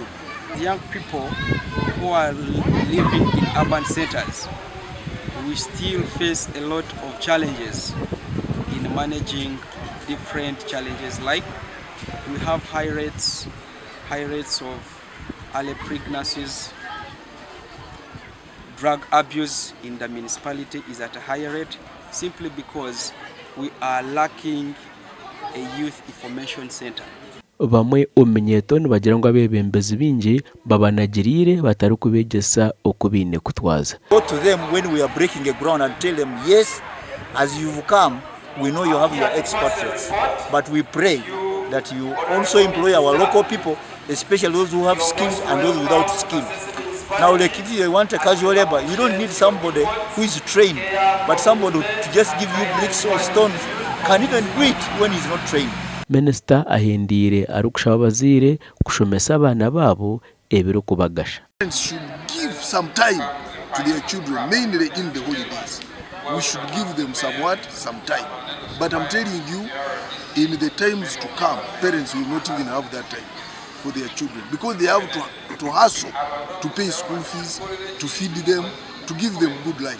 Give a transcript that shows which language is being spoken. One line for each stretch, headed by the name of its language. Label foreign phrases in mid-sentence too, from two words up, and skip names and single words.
English: Young people who are living in urban centers, we still face a lot of challenges in managing different challenges, like we have high rates of early pregnancies. Drug abuse in the municipality is at a higher rate simply because we are lacking a youth information center.
Nyankole: Bamwe ominyeeto nibagira ngo abebembezi bingi babanagirire batari kubegesa okubine kutwaza.
English: Go to them when we are breaking a ground and tell them, yes, as you've come, we know you have your expertise, but we pray that you also employ our local people, especially those who have skills and those without skills. Now, like if you want a casual labor, you don't need somebody who is trained, but somebody to just give you bricks or stones can even do it when he's not trained.
Nyankole: Minisita ahindire arukushaba abazire kushomesa abana babo ebiro kubagasha.
English: Parents should give some time to their children, mainly in the holidays. We should give them some time. But I'm telling you, in the times to come, parents will not even have that time for their children, because they have to hustle to pay school fees, to feed them, to give them good life.